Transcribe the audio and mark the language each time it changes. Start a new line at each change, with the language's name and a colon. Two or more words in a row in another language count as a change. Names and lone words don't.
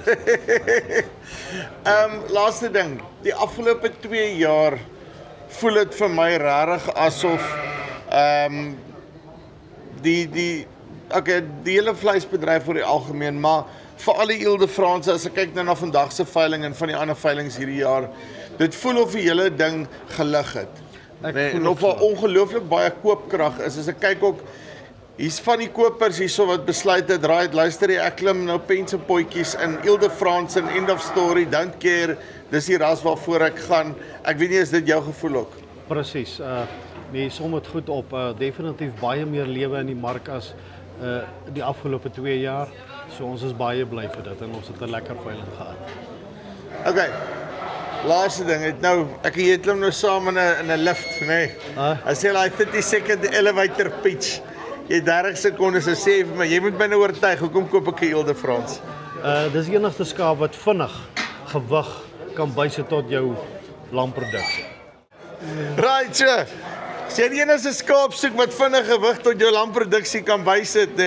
Afrikaans: Laaste ding, die afgelope 2 jaar voel dit vir my regtig asof die hele vleisbedryf vir die algemeen, maar veral die Ile de France, as ek kyk nou na vandag se veiling en van die ander veilings hierdie jaar, dit voel of die hele ding gelig het. En of daar ongelooflik baie koopkrag is. As ek kyk ook, hier's van die kopers hierso wat besluit het, luister jy, ek klim nou pens en potjies in Ile de France en
English: end of story, don't care,
Afrikaans: dis die ras waarvoor ek gaan. Ek weet nie, is dit jou gevoel ook? Presies. Nee, som het goed op. Definitief baie meer lewe in die mark as die afgelope 2 jaar. So ons is baie bly vir dit en ons het 'n lekker veiling gehad. Okay. Laaste ding, ek en jy klim nou saam in 'n lift, nê. As jy daai
English: 30-second elevator pitch,
Afrikaans: jy 30 sekondes en sê vir my, jy moet my nou oortuig, hoekom koop ek 'n Ile de France? Dis die enigste skaap wat vinnig gewig kan bysit tot jou lamproduksie.
English: Right, so.
Afrikaans: Sê die enigste skaap soek wat vinnig gewig tot jou lamproduksie kan bysit, nê.